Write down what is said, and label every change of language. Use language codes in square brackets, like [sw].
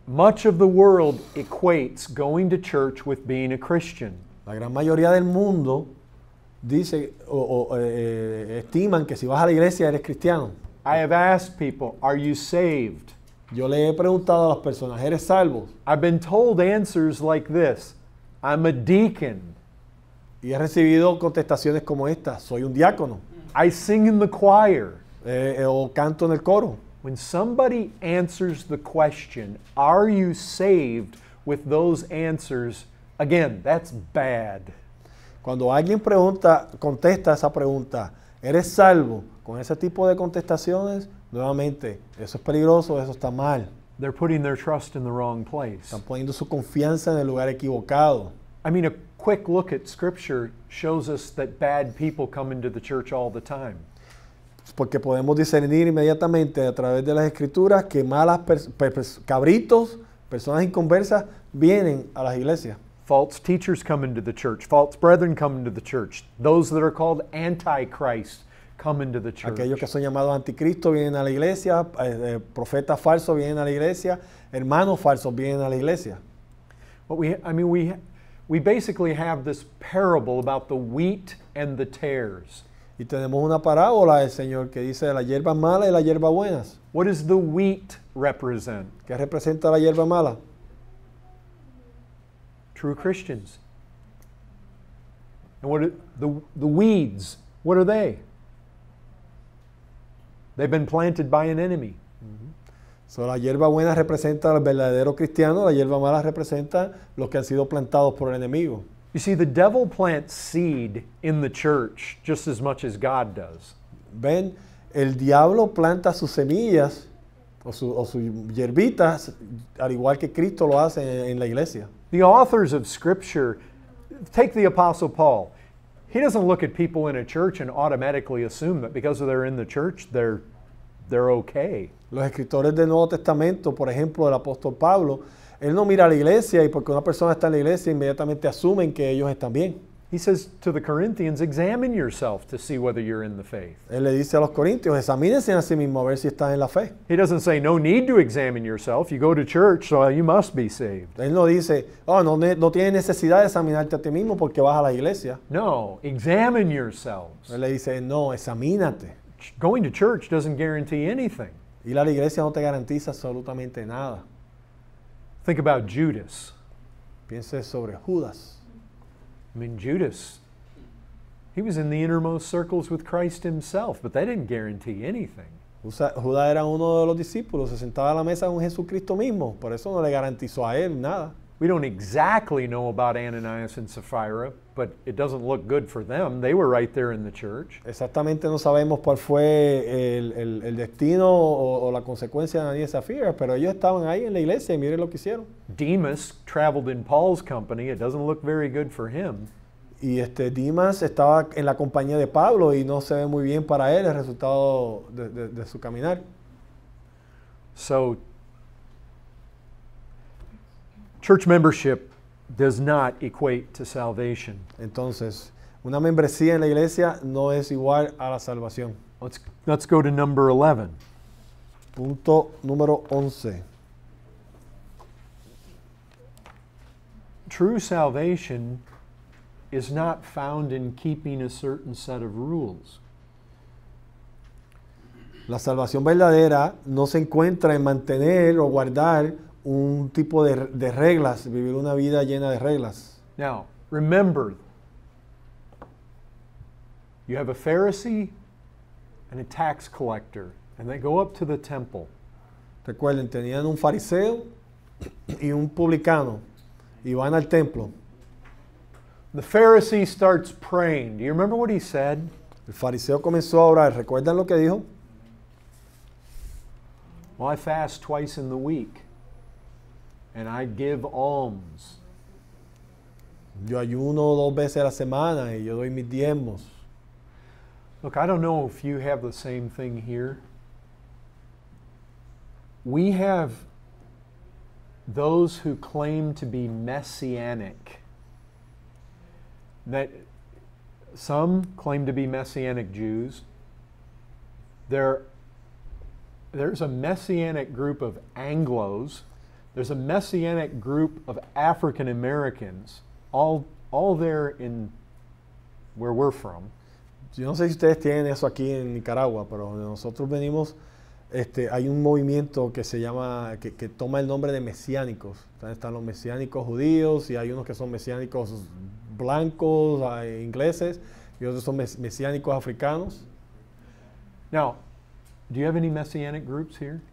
[en] Much of the world equates going to church with being a Christian. [es] La gran mayoría del mundo dice estiman que si vas a la iglesia eres cristiano. [en] I have asked people, are you saved? [es] Yo le he preguntado a las personas, ¿eres salvo? [en] I've been told answers like this. I'm a deacon. [es] Y he recibido contestaciones como esta, soy un diácono. [en] I sing in the choir. [es] O canto en el coro. [en] When somebody answers the question, are you saved, with those answers, again, that's bad. [es] Cuando alguien contesta esa pregunta, ¿eres salvo? Con ese tipo de contestaciones, nuevamente, eso es peligroso, eso está mal. [en] They're putting their trust in the wrong place. [es] Están poniendo su confianza en el lugar equivocado. [en] I mean, a quick look at Scripture shows us that bad people come into the church all the time. [es] Porque podemos discernir inmediatamente a través de las escrituras que malas cabritos, personas inconversas, vienen a las iglesias. [en] False teachers come into the church. False brethren come into the church. Those that are called antichrist come into the church. [es] Aquellos que son llamados anticristo vienen a la iglesia, profetas falsos vienen a la iglesia, hermanos falsos vienen a la iglesia. [en] What we basically have this parable about the wheat and the tares. [es] Y tenemos una parábola del Señor que dice de las hierbas malas y las hierbas buenas. [en] What does the wheat represent? [es] ¿Qué representa la hierba mala? [en] True Christians. And what are the weeds? What are they? They've been planted by an enemy. [es] So, la hierba buena representa al verdadero cristiano, la hierba mala representa los que han sido plantados por el enemigo. [en] You see, the devil plants seed in the church just as much as God does. [es] Ven, el diablo planta sus semillas o sus hierbitas, al igual que Cristo lo hace en la iglesia. [en] The authors of Scripture, take the Apostle Paul. He doesn't look at people in a church and automatically assume that because they're in the church, they're okay. [es] Los escritores del Nuevo Testamento, por ejemplo, el apóstol Pablo, él no mira a la iglesia y porque una persona está en la iglesia inmediatamente asumen que ellos están bien. [en] He says to the Corinthians, examine yourself to see whether you're in the faith. [es] Él le dice a los corintios, examínense a sí mismos a ver si están en la fe. [en] He doesn't say, no need to examine yourself. You go to church, so you must be saved. [es] Él no dice, no tienes necesidad de examinarte a ti mismo porque vas a la iglesia. [en] No, examine yourselves. [es] Él le dice, no, examínate. [en] Going to church doesn't guarantee anything. [es] Ir a la iglesia no te garantiza absolutamente nada. [en] Think about Judas. [es] Piense sobre Judas. [en] I mean, Judas, he was in the innermost circles with Christ himself, but that didn't guarantee anything. [es] Judas era uno de los discípulos, se sentaba a la mesa con Jesucristo mismo, por eso no le garantizó a él nada. [en] We don't exactly know about Ananias and Sapphira, but it doesn't look good for them. They were right there in the church. [es] Exactamente no sabemos cuál fue el destino o la consecuencia de Ananías y Zafira, pero ellos estaban ahí en la iglesia y miren lo que hicieron. [en] Demas traveled in Paul's company. It doesn't look very good for him. [es] Y Dimas estaba en la compañía de Pablo y no se ve muy bien para él el resultado de su caminar. [en] So, church membership does not equate to salvation. [es] Entonces, una membresía en la iglesia no es igual a la salvación. [en] Let's go to number 11. [es] Punto número 11. [en] True salvation is not found in keeping a certain set of rules. [es] La salvación verdadera no se encuentra en mantener o guardar un tipo de reglas, vivir una vida llena de reglas. [en] Now, remember, you have a Pharisee and a tax collector, and they go up to the temple. [es] Recuerden, tenían un fariseo y un publicano, y van al templo. [en] The Pharisee starts praying. Do you remember what he said? [es] El fariseo comenzó a orar. ¿Recuerdan lo que dijo? [en] Well, I fast twice in the week, and I give alms. [es] Yo ayuno 2 veces a la semana y yo doy mis diezmos. [en] Look, I don't know if you have the same thing here. We have those who claim to be messianic. That some claim to be Messianic Jews. There's a Messianic group of Anglos. There's a Messianic group of African Americans, all there in where we're from. [es] Yo no sé si ustedes tienen eso aquí en Nicaragua, pero donde nosotros venimos, hay un movimiento que se llama, que toma el nombre de mesiánicos. Están los mesiánicos judíos y hay unos que son mesiánicos blancos, ingleses, y otros son mesiánicos africanos. [en] Now, do you have any Messianic groups here?